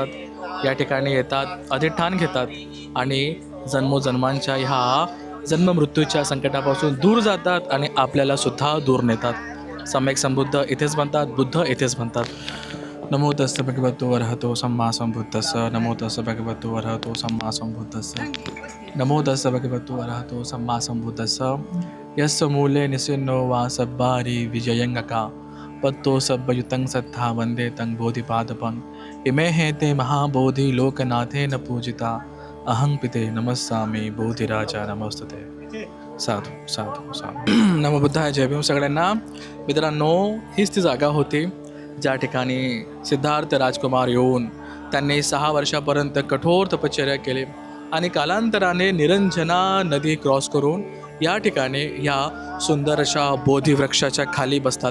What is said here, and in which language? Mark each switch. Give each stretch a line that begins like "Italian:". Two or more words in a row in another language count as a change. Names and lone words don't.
Marathi: या ठिकाणी येतात, अधिष्ठान घेतात आणि जन्मोजन्मांच्या ह्या जन्ममृत्यूच्या संकटापासून दूर जातात आणि आपल्याला सुद्धा दूर नेतात. सम्यक संबुद्ध इथेच बनतात, बुद्ध इथेच बनतात.
Pali: नमो तस्स भगवतो अरहतो सम्मा संबुद्धस्स. नमो तस्स भगवतो अरहतो सम्मा संबुद्धस्स. नमो तस्स भगवतो अरहतो सम्मा संबुद्धस्स. यस्य मूले निसिन्नो वा सब्बारी विजयंगका. पत्तो सब्बयुतं सत्था वंदे तं बोधिपादपं इमे हे ते महाबोधि लोकनाथे न पूजिता अहं पिते नमस्सामी बोधिराजा नमस्तते. साधू साधू साधू. नमो बुद्धाय.
Marathi: जय भीम सगळ्यांना. मित्रांनो, हीच ती जागा होती ज्या ठिकाणी सिद्धार्थ राजकुमार येऊन त्यांनी 6 वर्षापर्यंत कठोर तपश्चर्या केली आणि कालांतराने निरंजना नदी क्रॉस करून या ठिकाणी या सुंदर अशा बोधिवृक्षाच्या खाली बसतात.